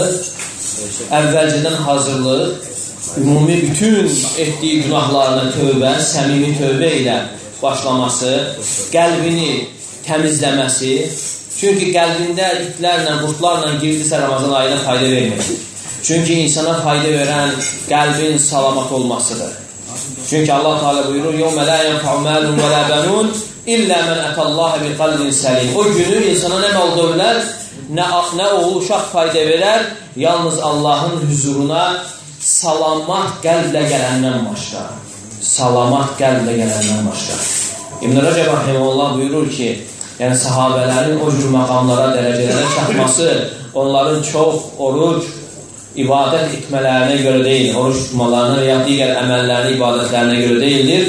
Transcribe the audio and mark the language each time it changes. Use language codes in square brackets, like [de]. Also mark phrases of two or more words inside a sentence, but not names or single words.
[az] Əvvəlcədən hazırlıq, ümumi bütün etdiyi günahlarına tövbə, səmimi tövbə ilə başlaması, qəlbini təmizləməsi. Çünki qəlbində itlərlə, qurtlarla girdisə Ramazan ayına fayda vermir. Çünki insana fayda verən qəlbin salamat olmasıdır. Çünki Allah Teala buyurur: [ar] "يوم لا ينفع مال ولا بنون إلا من أتى الله بقلب سليم." [az] O günü insana nə mal dövlət, nə oğul uşaq fayda verər, yalnız Allahın huzuruna salamat qəlblə gələndən başqa. Salamat qəlblə gələndən başqa. İbn Rəcəb rahimehullah buyurur ki, yəni sahabələrin o cür məqamlara, dərəcələrə çatması onların çox oruc, ibadət etmələrinə görə deyil, oruç tutmalarına və ya digər əməllərinə, ibadətlərinə görə deyildir.